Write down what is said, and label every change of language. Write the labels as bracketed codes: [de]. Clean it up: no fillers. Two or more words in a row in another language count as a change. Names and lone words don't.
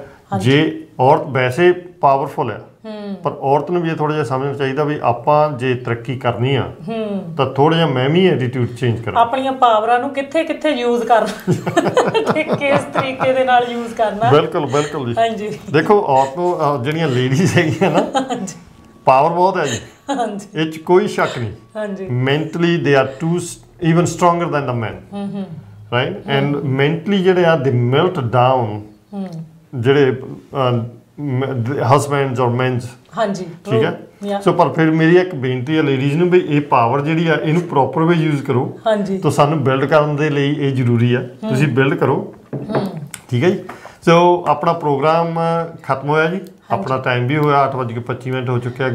[pa] ਜੇ ਔਰਤ ਵੈਸੇ ਪਾਵਰਫੁਲ ਆ, ਪਰ ਔਰਤ ਨੂੰ ਵੀ ਇਹ ਥੋੜਾ ਜਿਹਾ ਸਮਝਣਾ ਚਾਹੀਦਾ ਵੀ ਆਪਾਂ ਜੇ ਤਰੱਕੀ ਕਰਨੀ ਆ ਤਾਂ ਥੋੜਾ ਜਿਹਾ ਮੈਂ ਵੀ [en] attitude change [pa] ਕਰਾਂ, ਆਪਣੀਆਂ ਪਾਵਰਾਂ ਨੂੰ ਕਿੱਥੇ ਕਿੱਥੇ ਯੂਜ਼ ਕਰਨਾ ਤੇ ਕਿਸ ਤਰੀਕੇ ਦੇ ਨਾਲ ਯੂਜ਼ ਕਰਨਾ। ਬਿਲਕੁਲ ਬਿਲਕੁਲ ਜੀ। ਹਾਂਜੀ, ਦੇਖੋ ਔਰਤ ਨੂੰ ਜਿਹੜੀਆਂ ਲੇਡੀਜ਼ ਹੈਗੀਆਂ ਨਾ, ਪਾਵਰ ਬਹੁਤ ਹੈ ਜੀ, ਇਹ 'ਚ ਕੋਈ ਸ਼ੱਕ ਨਹੀਂ। [en] ਹਾਂਜੀ, mentally they are too even stronger than the men, right? And mentally [pa] ਜਿਹੜੇ ਆ [en] they melt down [pa] ਜਿਹੜੇ ਹਸਬੈਂਡਸ ਔਰ ਮੈਨਸ। ਹਾਂਜੀ, ਠੀਕ ਹੈ। ਸੋ ਪਰ ਫਿਰ ਮੇਰੀ ਇੱਕ ਬੇਨਤੀ ਹੈ ਲੇਡੀਜ਼ ਨੂੰ ਵੀ ਇਹ ਪਾਵਰ ਜਿਹੜੀ ਆ ਇਹਨੂੰ [en] proper way use [pa] ਕਰੋ। ਹਾਂਜੀ, ਤਾਂ ਸਾਨੂੰ ਬਿਲਡ ਕਰਨ ਦੇ ਲਈ ਇਹ ਜ਼ਰੂਰੀ ਆ, ਤੁਸੀਂ ਬਿਲਡ ਕਰੋ। ਠੀਕ ਹੈ ਜੀ। ਸੋ ਆਪਣਾ ਪ੍ਰੋਗਰਾਮ ਖਤਮ ਹੋਇਆ ਜੀ, ਆਪਣਾ ਟਾਈਮ ਵੀ ਹੋਇਆ, 8:25 ਹੋ ਚੁੱਕਿਆ।